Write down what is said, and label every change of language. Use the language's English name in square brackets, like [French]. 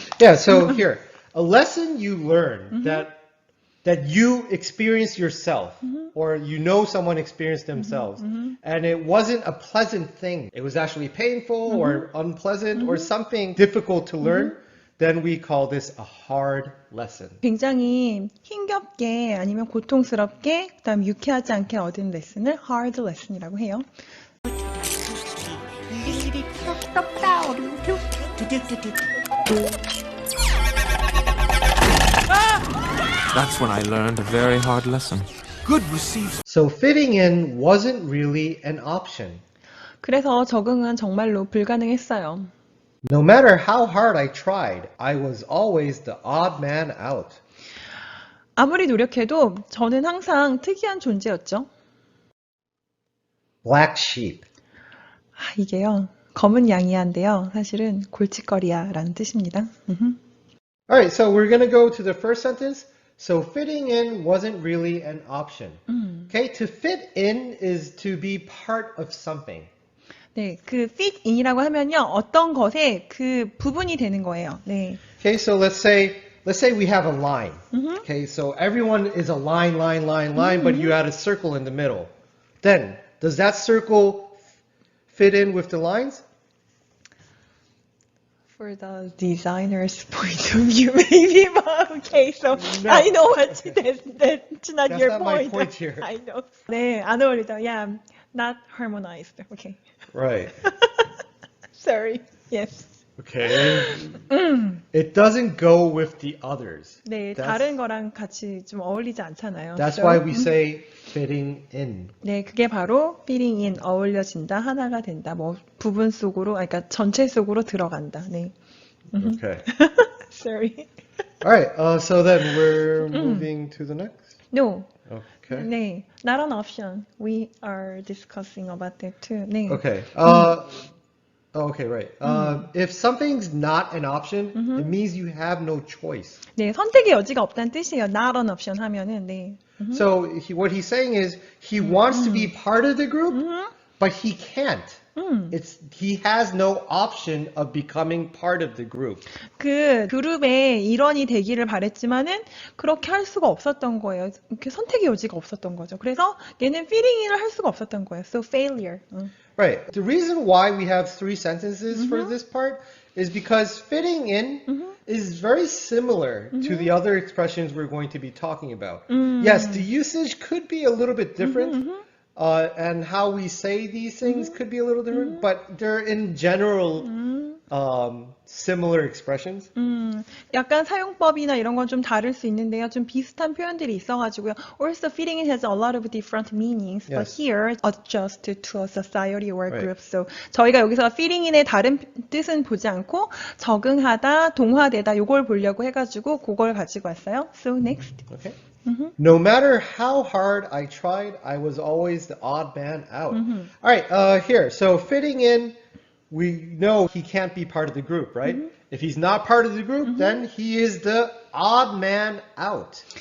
[English] Yeah, so here, a lesson you learn that you experience yourself, or you know someone experienced themselves, and it wasn't a pleasant thing. It was actually painful or unpleasant or something difficult to learn. Then we call this a hard lesson. [Korean] 굉장히 힘겹게 아니면 고통스럽게 그다음 유쾌하지 않게 얻은 레슨을 [English] hard lesson [Korean] 이라고 해요. [English] That's when I learned a very hard lesson. Good receives. So fitting in wasn't really an option. [Korean] 그래서 적응은 정말로 불가능했어요. [English] No matter how hard I tried, I was always the odd man out. [Korean] 아무리 노력해도 저는 항상 특이한 존재였죠. [English] Black sheep. [Korean] 이게요. 검은 양이야인데요. 사실은 골칫거리야라는 뜻입니다. [English] All right, so we're going to go to the first sentence. So fitting in wasn't really an option. Okay, to fit in is to be part of something. [Korean] 네, 그 fit in이라고 하면요, 어떤 것에 그 부분이 되는 거예요. 네. [English] Okay, so let's say we have a line. Okay, so everyone is a line, but you add a circle in the middle. Then, does that circle fit in with the lines? For the designer's point of view, maybe, but okay, so No. I know what that's not That's your not my point. point here. I know. [Korean] 네, 안 어울리죠. [English] Yeah, not harmonized. Okay. Right. Sorry. Yes. Okay. It doesn't go with the others. [Korean] 네, [English] That's- [Korean] 다른 거랑 같이 좀 어울리지 않잖아요. [English] That's So, why we say fitting in. [Korean] 네, 그게 바로 [English] fitting in, [Korean] 어울려진다, 하나가 된다, 뭐 부분 속으로, 그러니까 전체 속으로 들어간다. 네. [English] Okay. Sorry. All right. So then we're moving to the next. No. Okay. [Korean] 네, [English] not an option. We are discussing about that too. [Korean] 네. [English] Okay. Okay, right. If something's not an option, it means you have no choice. [Korean] 네, 선택의 여지가 없다는 뜻이에요. [English] Not an option [Korean] 하면은 네. [English] So what he's saying is he wants to be part of the group, but he can't. He has no option of becoming part of the group. [Korean] 그 그룹의 일원이 되기를 바랬지만은 그렇게 할 수가 없었던 거예요. 이렇게 선택의 여지가 없었던 거죠. 그래서 얘는 [English] fitting in [Korean] 을 할 수가 없었던 거예요. [English] So failure. Right. The reason why we have 3 sentences for this part is because fitting in is very similar to the other expressions we're going to be talking about. Yes, the usage could be a little bit different, and how we say these things could be a little different, but they're in general similar expressions. [Korean] 약간 사용법이나 이런 건 좀 다를 수 있는데요. 좀 비슷한 표현들이 있어가지고요. [English] Also, fitting in has a lot of different meanings, but Yes. here adjust to a society or Right. group. [Korean] So 저희가 여기서 [English] fitting in [Korean] 의 다른 뜻은 보지 않고 적응하다, 동화되다 요걸 보려고 해가지고 그걸 가지고 왔어요. [English] So next. Okay. No matter how hard I tried, I was always the odd man out. All right, here. So fitting in, we know he can't be part of the group, right? If he's not part of the group, then he is the odd man out.